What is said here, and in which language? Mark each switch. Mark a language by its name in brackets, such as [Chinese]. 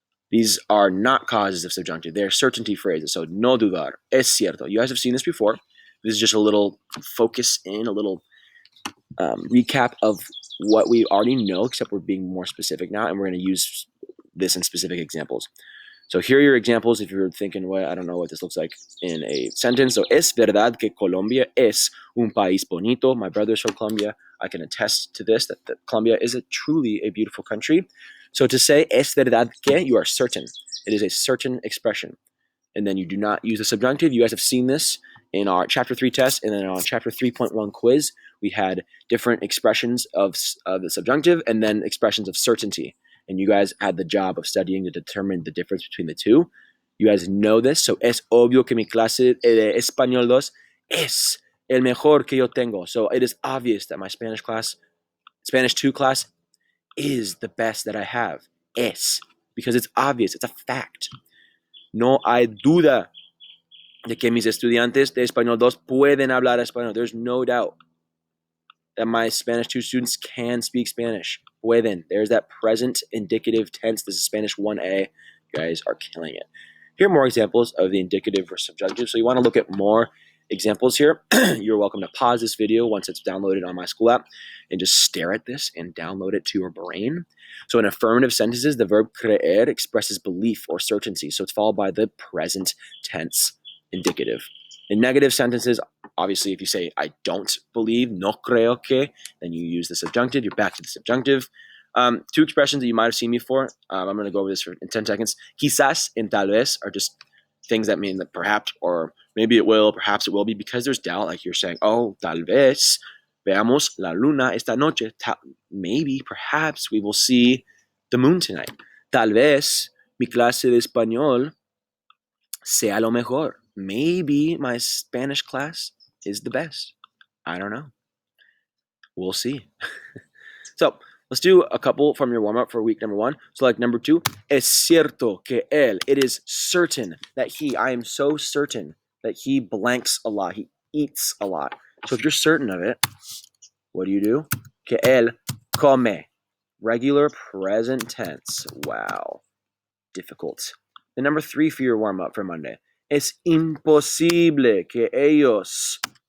[English] These are not causes of subjunctive. They're certainty phrases. So, [Spanish] no dudar, es cierto. [English] You guys have seen this before. This is just a little focus in, a little recap of what we already know, except we're being more specific now, and we're going to use this in specific examples. So here are your examples if you're thinking, well, I don't know what this looks like in a sentence. [Spanish] So, es verdad que Colombia es un país bonito. [English] My brother's from Colombia. I can attest to this, that Colombia is truly a beautiful country. So to say [Spanish] es verdad que, [English] you are certain. It is a certain expression. And then you do not use the subjunctive. You guys have seen this in our chapter 3 test, and then on chapter 3.1 quiz, we had different expressions of the subjunctive and then expressions of certainty. And you guys had the job of studying to determine the difference between the two. You guys know this. [Spanish] So, es obvio que mi clase de Español 2 es el mejor que yo tengo. [English] So it is obvious that my Spanish 2 class is the best that I have. Es. Because it's obvious. It's a fact. [Spanish] No hay duda de que mis estudiantes de Español 2 pueden hablar español. [English] There's no doubt that my Spanish 2 students can speak Spanish. Pueden. There's that present indicative tense. This is Spanish 1A. You guys are killing it. Here are more examples of the indicative or subjunctive. So you want to look at more examples here. You're welcome to pause this video once it's downloaded on my school app and just stare at this and download it to your brain. So in affirmative sentences, the verb creer expresses belief or certainty. So it's followed by the present tense indicative. In negative sentences, obviously, if you say, I don't believe, [Spanish] no creo que, [English] then you use the subjunctive. You're back to the subjunctive. 2 expressions that you might have seen before. I'm going to go over this in 10 seconds. Quizás and tal vez are just things that mean that perhaps, or maybe it will, perhaps it will be, because there's doubt. Like you're saying, oh, [Spanish] tal vez veamos la luna esta noche. [English] Maybe, perhaps we will see the moon tonight. [Spanish] Tal vez mi clase de español sea lo mejor. [English] Maybe my Spanish class is the best. I don't know. We'll see. So let's do a couple from your warm-up for week number 1. So like number 2, [Spanish] es cierto que él. [English] It is certain that he, I am so certain that he blanks a lot. He eats a lot. So if you're certain of it, what do? [Spanish] Que él come. [English] Regular present tense. Wow. Difficult. The number 3 for your warm-up for Monday. [Spanish] Es imposible que ellos.